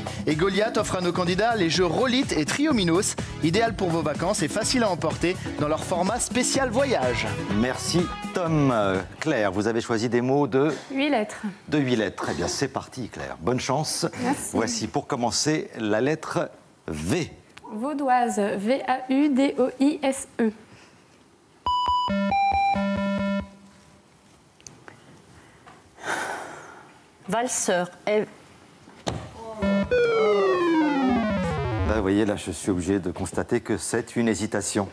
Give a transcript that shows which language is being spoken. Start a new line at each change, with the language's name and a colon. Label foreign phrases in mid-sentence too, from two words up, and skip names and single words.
French: Et Goliath offre à nos candidats les jeux Rollite et Triominos, idéal pour vos vacances et facile à emporter dans leur format spécial voyage. Merci, Tom. Claire, vous avez choisi des mots de 8 lettres. 8 lettres. Très bien, c'est parti, Claire. Bonne chance. Merci. Voici pour commencer la lettre V. Vaudoise, V-A-U-D-O-I-S-E. Valseur, Là, vous voyez, là, je suis obligé de constater que c'est une hésitation.